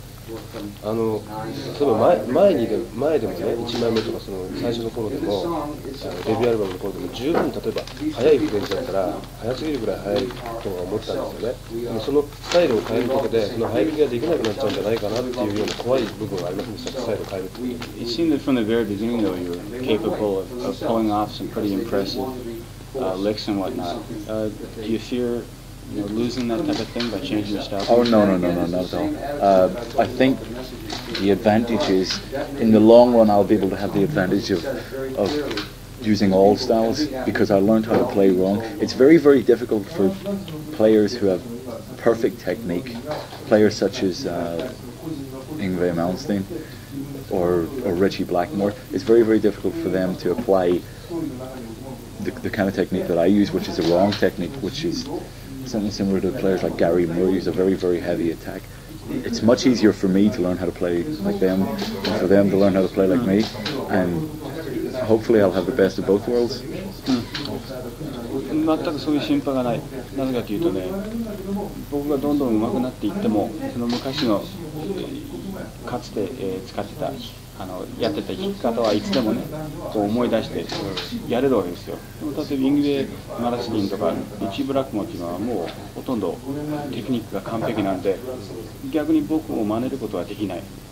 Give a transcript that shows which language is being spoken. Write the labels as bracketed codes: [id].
[ja] 例えば前でもね、1枚目とかその最初の頃でもデビューアルバムの頃でも十分例えば速いフレンズだったら速すぎるぐらい速いとは思ってたんですよね。でもそのスタイルを変えることでその速弾きができなくなっちゃうんじゃないかなっていうような怖い部分がありませんでした。スタイルを変えるって。 [en] It seemed that from the very beginning though you were capable of pulling off some pretty impressive licks and whatnot. Do you fear losing that type of thing by changing your style? Oh no, not at all. I think the advantage is, in the long run, I'll be able to have the advantage of using all styles because I learned how to play wrong. It's very, very difficult for players who have perfect technique, players such as Yngwie Malmsteen or Richie Blackmore. It's very, very difficult for them to apply the kind of technique that I use, which is a wrong technique, which is something similar to players like Gary Moore use a very, very heavy attack. It's much easier for me to learn how to play like them than for them to learn how to play like me, and hopefully I'll have the best of both worlds. [ja] 全くそういう心配がない。なぜかというとね、僕がどんどん上手くなっていっても、その昔のかつて使ってたやってた弾き方はいつでもね、こう思い出してやれるわけですよ。でも例えばイングウェイ・マラスキンとかリッチー・ブラックモンっていうのはもうほとんどテクニックが完璧なんで、逆に僕を真似ることはできない。